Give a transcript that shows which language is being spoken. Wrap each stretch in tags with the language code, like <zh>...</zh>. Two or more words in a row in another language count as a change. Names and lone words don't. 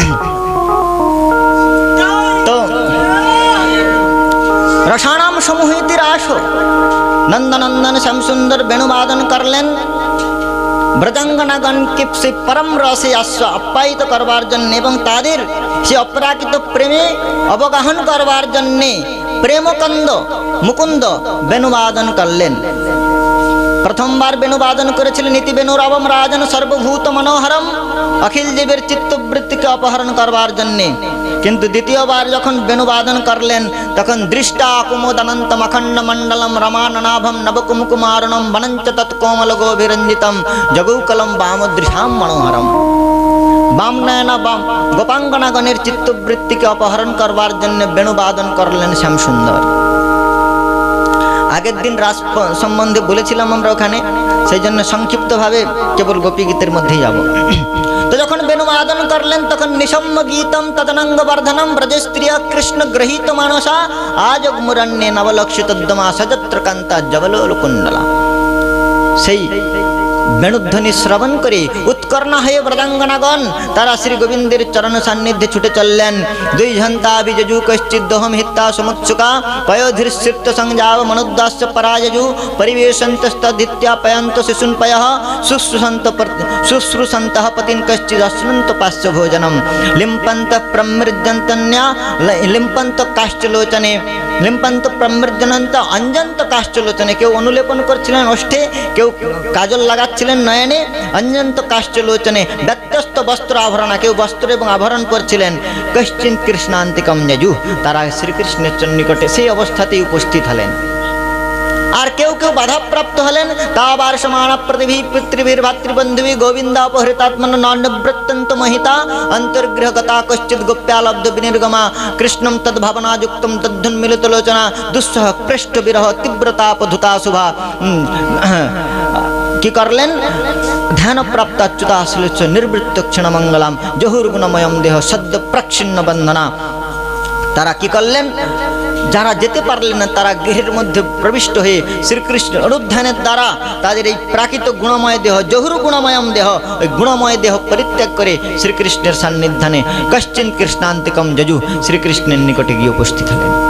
<bn>তো</bn> <sa>রসানাম সমূহিতি</sa> <bn>রাস নন্দনন্দন শ্যামসুন্দর বেণুবাদন করলেন ব্রজাঙ্গনাগণকে সে পরম রসে আপ্যায়িত করবার জন্য এবং তাদের সে অপরাকিত প্রেমে অবগাহন করবার জন্যে প্রেমকন্দ মুকুন্দ বেণুবাদন করলেন। প্রথমবার বেণুবাদন করেছিলেন</bn> <sa>ইতি বেণুরবম রাজন সর্বভূত মনোহরম,</sa> <bn>অখিল জীবের চিত্তবৃত্তিকে অপহরণ করবার জন্যে। কিন্তু দ্বিতীয়বার যখন বেণুবাদন করলেন তখন</bn> <sa>দৃষ্টা কুমোদনন্তম অখণ্ড মণ্ডলম রমাননাভম নবকুমকুমারণম বনঞ্চ তৎকোমল গোভিরঞ্জিতম জগৌকলম বামদৃশাম মনোহরম।</sa> <bn>বামনয়না গোপাঙ্গনাগণের চিত্তবৃত্তিকে অপহরণ করবার জন্য বেণুবাদন করলেন শ্যামসুন্দর। আগের দিন রাস সম্বন্ধে বলেছিলাম আমরা ওখানে, সেই জন্য সংক্ষিপ্তভাবে কেবল গোপী গীতের মধ্যেই যাব। তো যখন বেণুবাদন করলেন তখন</bn> <sa>নিসম্য গীতম তদনঙ্গ বর্ধনম ব্রজস্ত্রিয় কৃষ্ণ গ্রহীত মানসা আজগ মুরণ্যে নবলক্ষিতোদ্যমা সযত্র কান্তা জবলোল কুণ্ডলা।</sa> <bn>সেই বেণুধ্বনি শ্রবণ করে উৎকর্ণ হয়ে ব্রজাঙ্গনাগণ তারা শ্রী গোবিন্দের চরণ সান্নিধ্যে ছুটে চললেন।</bn> <sa>দুই ঝন্তা বিজু কশ্চিদোহম হিত্তা সমুৎসুকা পয়োধীর্ষিপ্ত সংজাব মনুদাস্য পরাজু পরিবেশন্তস্তদ্ধিত্য়া পয়ন্ত শিশুন্পয় শুশ্রূষন্ত পতিন কশ্চিদশ্নুন্ত পাশ্চ ভোজনম লিম্পন্ত প্রমৃজন্তন্যা লিম্পন্ত কাষ্ঠলোচনে লিম্পন্ত প্রমৃজনন্ত অঞ্জন্ত কাষ্ঠলোচনে।</sa> <bn>কেউ অনুলেপন করছিলেন ওষ্ঠে, কেউ কাজল লাগাচ্ছিলেন নয়নে,</bn> <sa>অঞ্জন্ত কাষ্ঠলোচনে</sa> <bn>ব্যত্যস্ত বস্ত্র আভরণা, কেউ বস্ত্র এবং আভরণ করছিলেন।</bn> <sa>কশ্চিন কৃষ্ণান্তিকম যজু,</sa> <bn>তারা শ্রীকৃষ্ণের নিকটে সেই অবস্থাতেই উপস্থিত হলেন। আর কেউ কেউ বাধাপ্রাপ্ত হলেন।</bn> <sa>তাবার সমান পৃথিবী পিতৃভীর ভাতৃবন্ধুবী গোবিন্দ অপহৃতাত্মন নবৃত্তন্ত মহিতা অন্তর্গৃহগতা কশ্চিৎ গোপ্যালব্ধ বিনির্গমা কৃষ্ণম তদ্ভাবনাযুক্তম তদ্ধুন্মিলিত লোচনা দুঃসহ পৃষ্ঠ বিরহ তীব্রতাপধুতা শুভা।</sa> <bn>কি করলেন?</bn> <sa>ধ্যানপ্রাপ্ত অচ্যুতাশ্লেষ নির্বৃত্ত ক্ষীণমঙ্গলাম জহুর্গুণময়ম দেহ সদ্য প্রচ্ছিন্ন বন্ধনা।</sa> <bn>তারা কি করলেন? যারা যেতে পারলেন না তারা গৃহের মধ্যে প্রবিষ্ট হয়ে শ্রীকৃষ্ণ অনুধ্যানের দ্বারা তাদের এই প্রাকৃত গুণময় দেহ</bn> <sa>জহুর গুণময়ম দেহ,</sa> <bn>ওই গুণময় দেহ পরিত্যাগ করে শ্রীকৃষ্ণের সান্নিধ্যানে</bn> <sa>কশ্চিন কৃষ্ণান্তিকম যজু</sa> <bn>শ্রীকৃষ্ণের নিকটে গিয়ে উপস্থিত হলেন।</bn>